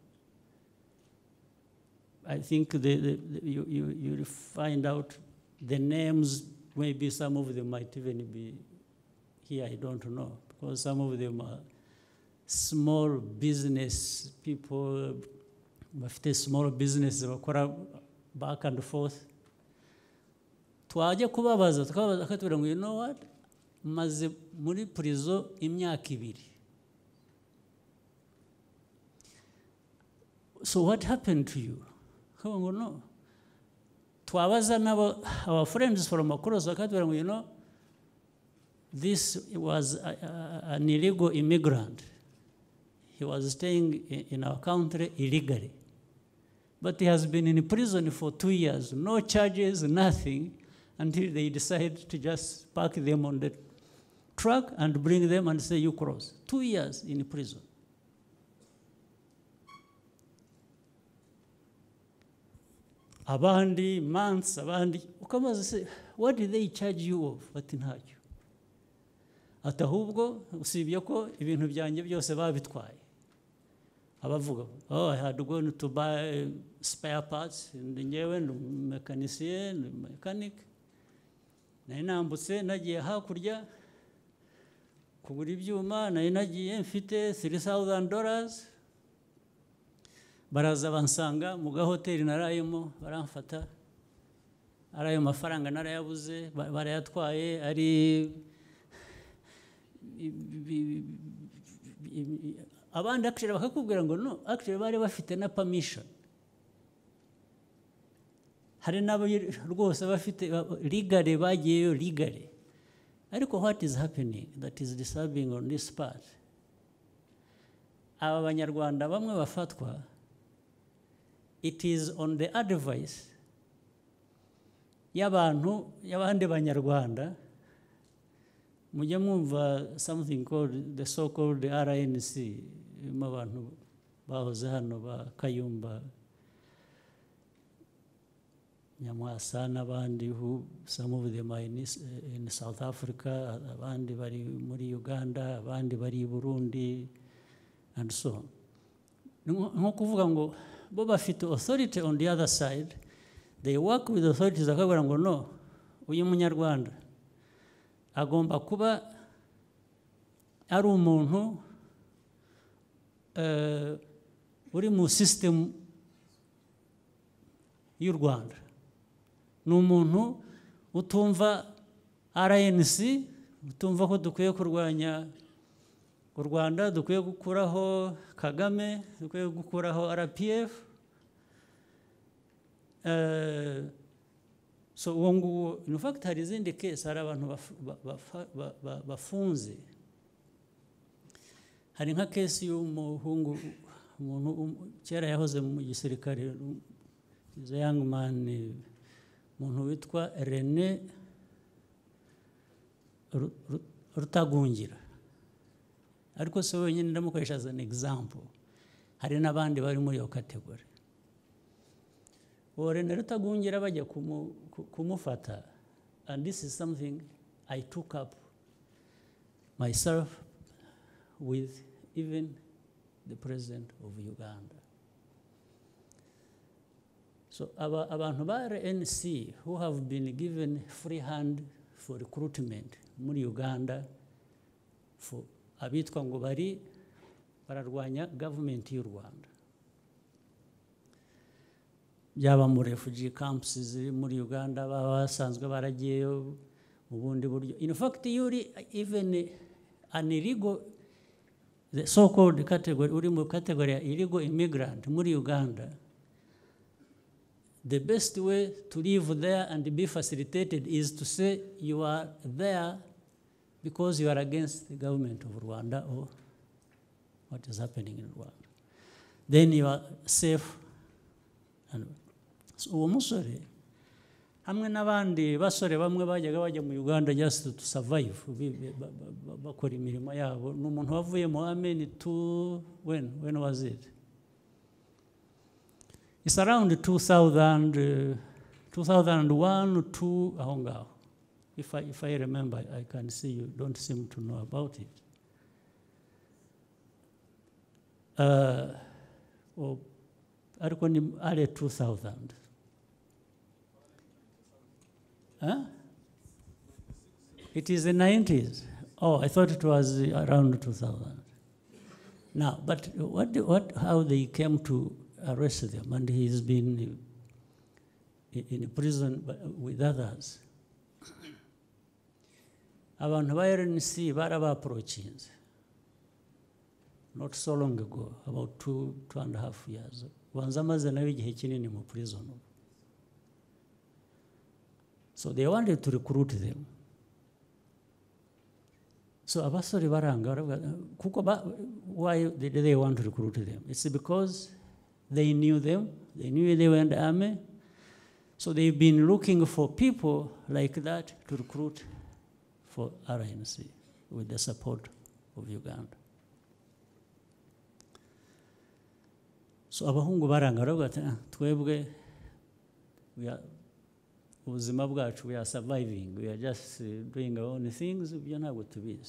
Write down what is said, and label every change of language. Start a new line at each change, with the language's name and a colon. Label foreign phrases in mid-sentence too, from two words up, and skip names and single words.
English: I think you find out the names. Maybe some of them might even be here, I don't know, because some of them are small business people, bafite small business bakora back and forth.
Kinyarwanda: Twajya kubabaza akatubwira ngo,
English: you know what,
Kinyarwanda: maze muri prison imyaka 2.
English: So what happened to you? Go no.
Kinyarwanda: Twabaza nabo
English: our friends from across
Kinyarwanda: akatubwira ngo,
English: you know, this was an illegal immigrant. He was staying in our country illegally. But he has been in prison for 2 years, no charges, nothing, until they decide to just park them on the truck and bring them and say, you cross. 2 years in prison.
Kinyarwanda: Abandi, months, abandi.
English: Ukamaze say, what did they charge you of?
Kinyarwanda: Bati ntacyo. Ati ahubwo usibye ko ibintu byanjye byose babitwaye. Abavuga,
English: oh, I had gone to buy spare parts,
Kinyarwanda: ngewe mechanicien, mechanic. Nari nambutse nagiye hakurya kugura ibyuma, nari nagiye mfite $3,000. Baraza bansanga mu gahoteli narayemo, baramfata. Arayo mafaranga narayabuze, barayatwaye, ari abandi actually bakakubwira ngo no, actually bari bafite na permission. Hari nabo rwose bafite legally bagiyeyo legally.
English: Ariko what is happening that is disturbing on this part?
Kinyarwanda: Aba banyarwanda bamwe bafatwa,
English: it is on the advice
Kinyarwanda: y'abantu y'abandi banyarwanda. Mujya mwumva
English: something called the so-called RNC,
Kinyarwanda: abantu bahoze hano ba Kayumba Nyamwasa n'abandi,
English: who some of them are in South Africa,
Kinyarwanda: abandi bari muri Uganda, abandi bari Burundi,
English: and so on.
Kinyarwanda: nko kuvuga ngo bo bafite
English: authority on the other side, they work with authorities
Kinyarwanda: akabwira ngo no, uyu munyarwanda agomba kuba ari umuntu uri mu system y'u Rwanda, ni umuntu utumva RNC, utumva ko dukwiye kurwanya u Rwanda, dukwiye gukuraho Kagame, dukwiye gukuraho RPF. So uwo nguwo,
English: in fact
Kinyarwanda: hari izindi case, hari abantu bafunze. Hari nka case y'umuhungu, umuntu kera yahoze mu gisirikare,
English: is a young man,
Kinyarwanda: umuntu witwa René Rutagungira. Ariko se wenyine ndamukoresha
English: as an example.
Kinyarwanda: Hari n'abandi bari muri iyo category. Uwo René Rutagungira bajya kumufata,
English: and this is something I took up myself with even the President of Uganda.
Kinyarwanda: So abantu ba RNC
English: who have been given free hand for recruitment
Kinyarwanda: muri Uganda, for abitwa ngo bararwanya government y'u Rwanda, byaba mu
English: refugee camps
Kinyarwanda: ziri muri Uganda, baba basanzwe baragiyeyo mu bundi buryo.
English: In fact, yuri even an illegal, the so-called category,
Kinyarwanda: uri mu
English: category illegal immigrant
Kinyarwanda: muri Uganda,
English: the best way to live there and be facilitated is to say you are there because you are against the government of Rwanda or what is happening in Rwanda. Then you are safe. And so
Kinyarwanda: uwo musore hamwe n'abandi basore bamwe bajyaga bajya mu Uganda
English: just to survive,
Kinyarwanda: bakora imirimo yabo, n'umuntu wavuye mu
English: Amen to when was it? It's around 2000, 2001 to aho ngaho. If I remember, I can see you don't seem to know about it.
Kinyarwanda: Ariko ni early 2000.
English: Huh? It is the 90s. Oh, I thought it was around 2000. Now, but how they came to arrest them, and he's been in prison with others.
Kinyarwanda: Abantu ba RNC baraba-approaching
English: not so long ago, about 2.5 years.
Kinyarwanda: Banza amaze nawe igihe kinini mu prison.
English: So they wanted to recruit them. So
Kinyarwanda: abasore baranga, kuko
English: why did they want to recruit them? It's because they knew them, they knew they were in the army. So they've been looking for people like that to recruit for RNC with the support of Uganda.
Kinyarwanda: So abahungu baranga baravuga twebwe ubuzima bwacu,
English: we are surviving, we are just doing our own things,
Kinyarwanda: byo ntabwo tubizi.